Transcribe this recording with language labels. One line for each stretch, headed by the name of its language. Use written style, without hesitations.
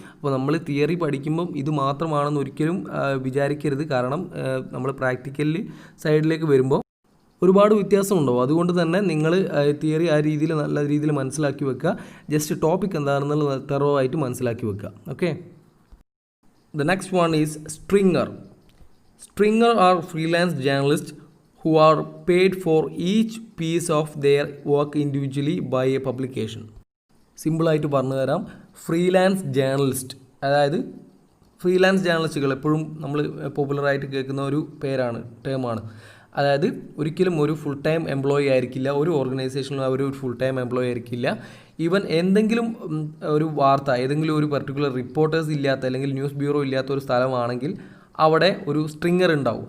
Malayalam: അപ്പോൾ നമ്മൾ തിയറി പഠിക്കുമ്പം ഇത് മാത്രമാണെന്ന് ഒരിക്കലും വിചാരിക്കരുത്. കാരണം നമ്മൾ പ്രാക്ടിക്കലിൽ സൈഡിലേക്ക് വരുമ്പോൾ ഒരുപാട് വ്യത്യാസമുണ്ടാവും. അതുകൊണ്ട് തന്നെ നിങ്ങൾ തിയറി ആ രീതിയിൽ നല്ല രീതിയിൽ മനസ്സിലാക്കി വെക്കുക. ജസ്റ്റ് ടോപ്പിക് എന്താണെന്നുള്ള തെറോ ആയിട്ട് മനസ്സിലാക്കി വെക്കുക.
English: Okay, the next one is stringer. Stringer are freelance journalist who are paid for each piece of their work individually by a publication.
Malayalam: സിമ്പിളായിട്ട് പറഞ്ഞു തരാം. ഫ്രീലാൻസ് ജേർണലിസ്റ്റ്, അതായത് ഫ്രീലാൻസ് ജേർണലിസ്റ്റുകൾ എപ്പോഴും നമ്മൾ പോപ്പുലറായിട്ട് കേൾക്കുന്ന ഒരു ടേമാണ്. അതായത് ഒരിക്കലും ഒരു ഫുൾ ടൈം എംപ്ലോയി ആയിരിക്കില്ല, ഒരു ഓർഗനൈസേഷനിലും അവർ ഒരു ഫുൾ ടൈം എംപ്ലോയി ആയിരിക്കില്ല. ഈവൻ എന്തെങ്കിലും ഒരു വാർത്ത, ഏതെങ്കിലും ഒരു പർട്ടിക്കുലർ റിപ്പോർട്ടേഴ്സ് ഇല്ലാത്ത അല്ലെങ്കിൽ ന്യൂസ് ബ്യൂറോ ഇല്ലാത്ത ഒരു സ്ഥലമാണെങ്കിൽ അവിടെ ഒരു സ്ട്രിങ്ങർ ഉണ്ടാവും.